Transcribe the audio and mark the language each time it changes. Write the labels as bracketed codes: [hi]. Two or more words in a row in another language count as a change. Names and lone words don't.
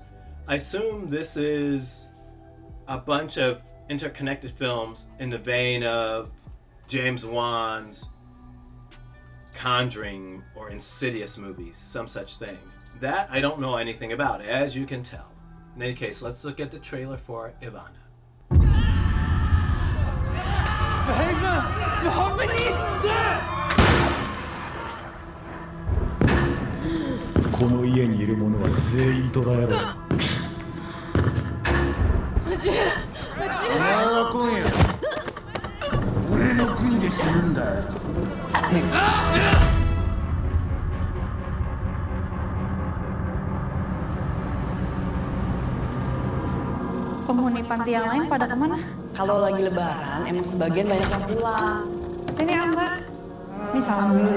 [en] I assume this is a bunch of interconnected films in the vein of James Wan's Conjuring or Insidious movies, some such thing. That I don't know anything about, as you can tell. In any case, let's look at the trailer for Ivanna. [ja] この家にいる者は全員捕らえろ。お前は今夜俺の国で死ぬんだよ。 [id] Penghuni panti yang lain pada kemana? Kalau lagi lebaran, emang sebagian banyak yang pulang. Sini Ambar. Ini salam dulu.